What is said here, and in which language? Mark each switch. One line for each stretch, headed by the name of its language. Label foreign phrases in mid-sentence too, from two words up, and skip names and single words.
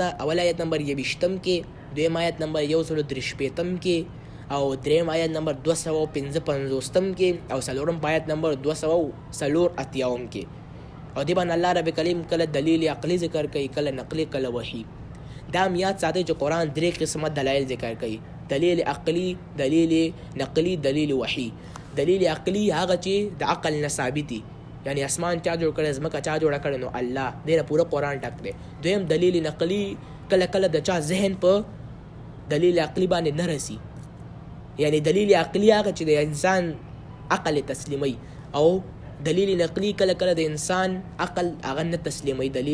Pashto: کې دویم آیت نمبر 153 کې او دریم آیت نمبر 255 کې او څلورم آیت نمبر 284 کې او دی باندې الله رب کریم کله دلیل عقلی ذکر کوي کله نقلی کله وحی دا هم یاد ساتئ چې قرآن درې قسمه دلایل ذکر کوي دلیل عقلی دلیل نقلی دلیل وحی دلیل عقلی هغه چې د عقل نه ثابتي یعنی اسمان چا جوړ کړی ځمکه چا جوړه کړې نو الله دې نه پوره قرآن ډک دی دویم دلیل نقلی کله کله د چا ذهن په دلیل عقلی باندې نه رسي یعنی دلیل عقلی هغه چې د انسان عقل تسلیمي او دلیل نقلی کله کله د انسان عقل هغه نه تسلیمي